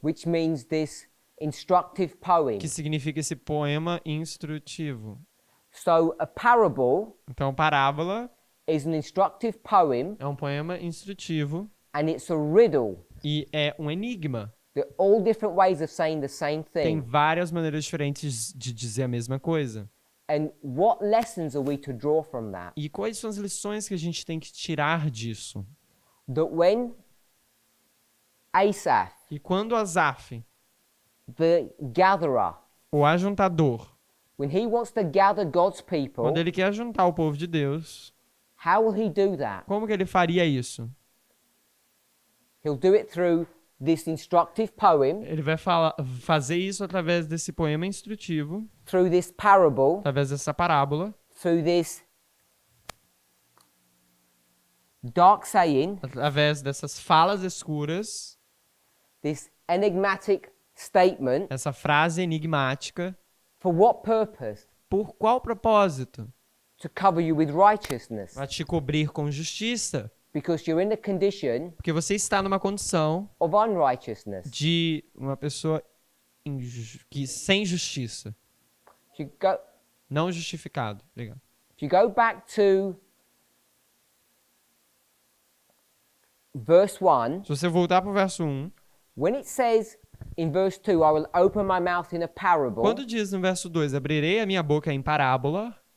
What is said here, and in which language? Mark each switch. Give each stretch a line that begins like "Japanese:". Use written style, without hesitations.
English: which means this instructive poem.
Portuguese: que significa esse poema instrutivo.
English: So a parable
Portuguese: Então, parábola
English: is an instructive poem,
Portuguese: é um poema instrutivo
English: and it's a riddle.
Portuguese: e é um enigma.
English: There are all different ways of saying the same
Portuguese: Tem várias maneiras diferentes de dizer a mesma coisa.
English: And what lessons are we to draw from that?
Portuguese: E quais são as lições que a gente tem que tirar disso?
English: That when Asaph,
Portuguese: E quando Asaf,
English: the gatherer,
Portuguese: o ajuntador,
English: when he wants to gather God's people,
Portuguese: quando ele quer juntar o povo de Deus,
English: how will he do that?
Portuguese: como que ele faria isso?
English: He'll do it through this instructive poem,
Portuguese: Ele vai fazer isso através desse poema instrutivo,
English: through this parable,
Portuguese: através dessa parábola,
English: through this dark saying,
Portuguese: através dessas falas escuras,
English: this enigmatic statement.
Portuguese: essa frase enigmática.
English: For what purpose?
Portuguese: Por qual propósito?
English: To cover you with righteousness.
Portuguese: Para te cobrir com justiça.
English: Because you're in a condition
Portuguese: Porque você está numa condição
English: of unrighteousness.
Portuguese: de uma pessoa sem justiça. Não justificado. Obrigado.
English: If you go back to verse 1,
Portuguese: Se você voltar para o verso 1,
English: when it says in verse 2, I will open my mouth in a parable,
Portuguese: quando diz no verso 2, abrirei a minha boca em parábola,